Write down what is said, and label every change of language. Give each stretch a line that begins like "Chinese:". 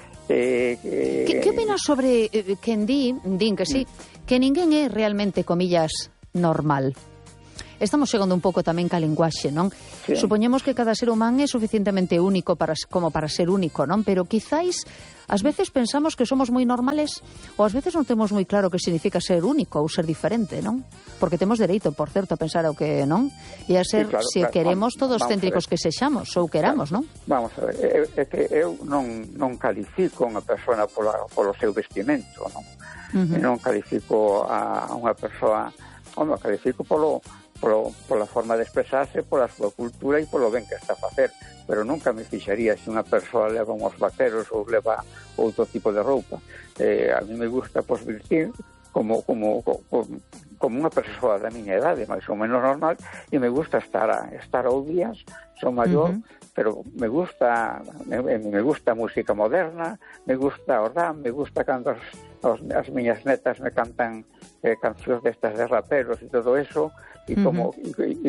Galician: Que opinas sobre quen din que sí, que ninguén é realmente, comillas, normal? Estamos chegando un pouco tamén ca linguaxe, non? Sí. Supoñemos que cada ser humano é suficientemente único para ser único, non? Pero quizáis, ás veces pensamos que somos moi normales ou ás veces non temos moi claro o que significa ser único ou ser diferente, non? Porque temos dereito, por certo, a pensar o que non e a ser, sí, claro, se claro, queremos, todos céntricos que sexamos ou queramos, claro, non? Vamos a ver, é que eu non califico unha persona polo seu vestimento, non? Non califico a unha persoa, non califico pola forma de expresarse, pola súa cultura e polo ben que está a facer. Pero nunca me fixaría se unha persoa leva unhos vaqueros ou leva outro tipo de roupa.
Spanish: A mí me gusta, pues, vestir como como una persona de mi edad, más o menos normal, y me gusta estar a días, soy mayor, uh-huh. pero me gusta música moderna, me gusta Ordán, me gusta cuando las miñas netas me cantan canciones de estas de raperos y todo eso, y como uh-huh.